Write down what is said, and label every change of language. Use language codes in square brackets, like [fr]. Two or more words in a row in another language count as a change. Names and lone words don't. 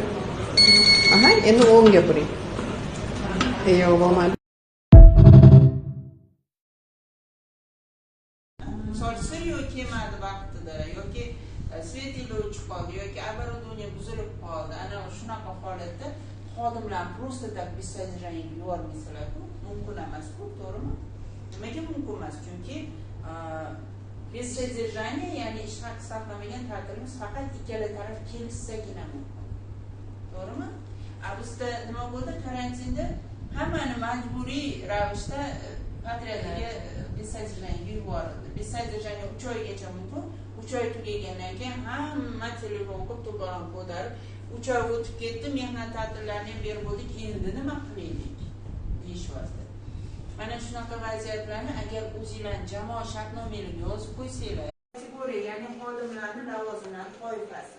[uz] Aha, endi o'ngga buring. Yo'q, bo'lmadi. Sochsa yoki kelmadi vaqtida, yoki svetili o'chib qoldi, yoki оборудование buzilib qoldi. Ana shunaqa holatda xodimlar [ru] просто так без содержания [uz] yubormaysalar, mumkin emas-ku, to'g'rimi? Nimaga mumkin emas? Chunki [ru] без содержания, [uz] ya'ni ish haqi saqlamagan ta'tilimiz faqat ikkala taraf kelishsagina mumkin. To'g'rimi? Bizda nima bo'ldi? Karantinda hammani majburiy ravishda otryadiga [ru] без содержания [uz] yuborildi. [ru] Без содержания [uz] 3 oygacha mumkin. 3 oy tugagandan keyin hamma telefon qilib to'polon ko'tarib, 3 oy o'tib ketdi, mehnat ta'tillarini ham berib bo'ldik, endi nima qilaylik deyishmoqda. Mana shunaqa vaziyatlarni agar o'zingizlar jamoa shartnomalarga yozib qo'ysanglar, kategoriya, ya'ni xodimlarning lavozimlari toifasi.